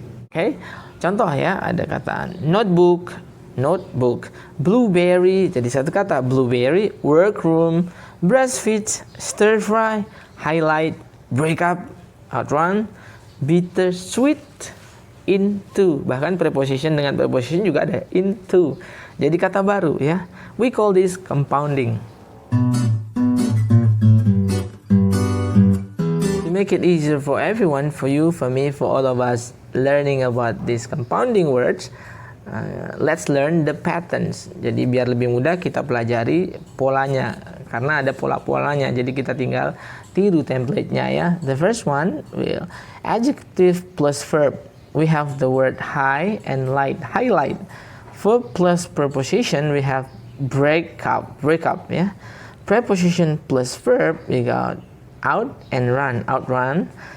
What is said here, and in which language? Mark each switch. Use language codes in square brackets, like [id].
[id] Oke, contoh ya, ada kata notebook, blueberry, jadi satu kata blueberry, workroom, breastfeed, stir fry, highlight, break up, outrun, bittersweet, into. Bahkan preposition dengan preposition juga ada into. Jadi kata baru ya. [en] We call this compounding. To make it easier for everyone, for you, for me, for all of us learning about these compounding words, let's learn the patterns. [id] Jadi biar lebih mudah kita pelajari polanya, karena ada pola-polanya. Jadi kita tinggal tiru template-nya ya. [en] The first one will adjective plus verb. We have the word high and light, highlight. Verb plus preposition, we have break up ya. Preposition plus verb, we got out and run, outrun.